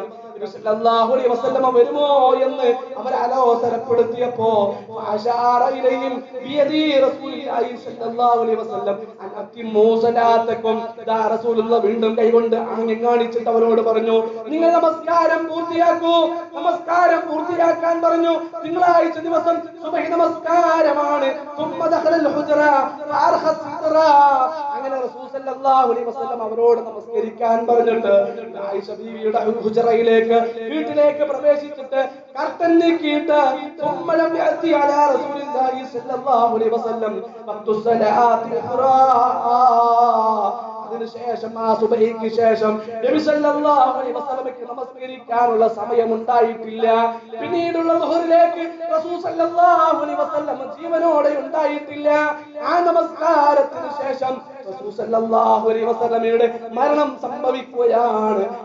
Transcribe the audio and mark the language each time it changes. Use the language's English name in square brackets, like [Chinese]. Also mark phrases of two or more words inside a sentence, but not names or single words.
[Arabic] നബി صلى الله عليه وسلم [Malayalam] വരുമോ എന്ന് അവർ ആലോചനപ്പെടുത്തിയപ്പോ [Arabic] فأشار إليهم بيد رسول الله صلى الله عليه وسلم أن أتموا صلاتكم. [Malayalam] ദാ റസൂലുള്ളാഹി വീണ്ടും കൈകൊണ്ട് ആംഗ്യം കാണിച്ചിട്ട് അവരോട് പറഞ്ഞു, നിങ്ങൾ നമസ്കാരം പൂർത്തിയാക്കൂ. നമസ്കാരം പൂർത്തിയാക്കാൻ പറഞ്ഞു. തിങ്കളാഴ്ച ദിവസം സുബഹി നമസ്കാരമാണ്. [Arabic] ثم دخل الحجرة فارخى السترة. [Malayalam] അങ്ങനെ റസൂൽ [Arabic] صلى الله عليه وسلم [Malayalam] അവരോട് നമസ്കരിക്കാൻ പറഞ്ഞിട്ട് ആയിഷ ബീവിയുടെ ഹുജറയിലേക്ക് വീട്ടിലേക്ക് പ്രവേശിച്ചിട്ട് കർട്ടൻ നീക്കിയിട്ട് [Arabic] ثم لم يأتي على رسول الله صلى الله عليه وسلم وقت الصلاة الأخرى. [Malayalam] അതിനുശേഷം ആ സുബഹിക്ക് ശേഷം നബി [Arabic] صلى الله عليه وسلم [Malayalam] നമസ്കരിക്കാനുള്ള സമയം ഉണ്ടായിട്ടില്ല. പിന്നീടുള്ള ദുഹറിലേക്ക് റസൂൽ [Arabic] صلى الله عليه وسلم [Malayalam] ജീവനോടെ ഉണ്ടായിട്ടില്ല. ആ നമസ്കാരത്തിന് ശേഷം റസൂൽ [Arabic] صلى الله عليه وسلم [Malayalam] മരണം സംഭവിക്കുകയാണ്.